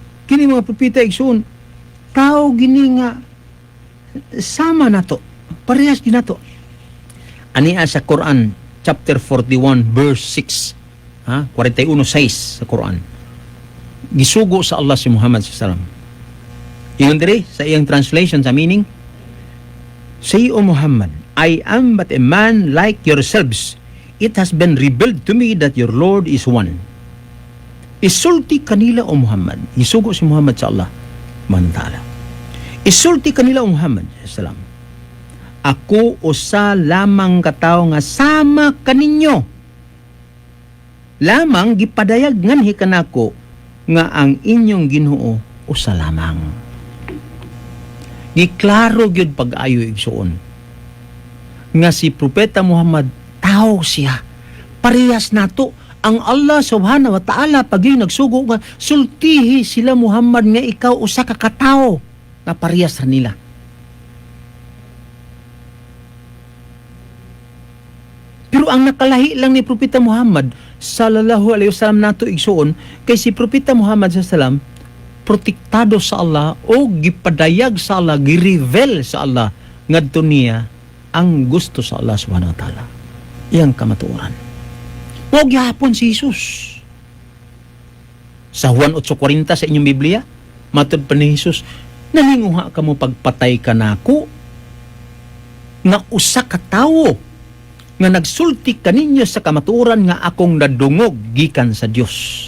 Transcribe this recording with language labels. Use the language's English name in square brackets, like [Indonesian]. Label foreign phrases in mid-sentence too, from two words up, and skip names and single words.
[Cebuano] kini mga propeta igsoon, tao gini nga sama nato, parehas ginato. Ania sa Quran [English] chapter 41 verse 6, [Cebuano] 41:6 sa Quran. Gisugo sa Allah si Muhammad [Arabic] صلى الله عليه وسلم. [Cebuano] Ingon diri sa iyang translation sa meaning, [English] "Say, O Muhammad, I am but a man like yourselves. It has been revealed to me that your Lord is one." [Cebuano] Isulti kanila, O Muhammad. Isugo si Muhammad sa Allah [Arabic] سبحانه وتعالى. [Cebuano] Isulti kanila, O Muhammad sallam, ako usa lamang katawo nga sama kaninyo. Lamang gipadayag nganhi kanako nga ang inyong Ginoo usa lamang. Giklaro gyud pag-ayo igsuon nga si Propeta Muhammad tao siya. Parehas nato. Ang Allah [Arabic] سبحانه وتعالى [Cebuano] pag yung nagsugo nga sultihi sila Muhammad nga ikaw usa ka katawo nga parehas ra nila. Pero ang nakalahi lang ni Propeta Muhammad [Arabic] صلى الله عليه وسلم [Cebuano] nato igsuon kay si Propeta Muhammad [Arabic] صلى الله عليه وسلم [Cebuano] protektado sa Allah o gipadayag sa Allah, gireveal sa Allah ngadto niya ang gusto sa Allah [Arabic] سبحانه وتعالى. [Cebuano] Iyang kamatuoran. Huwag gihapon si Jesus. Sa Juan 8:40 sa inyong Biblia, matod pa ni Jesus, nalinguha ka mo pagpatay ka nako nga usa ka tawo nga nagsulti kaninyo sa kamatuoran nga akong nadungog gikan sa Dios.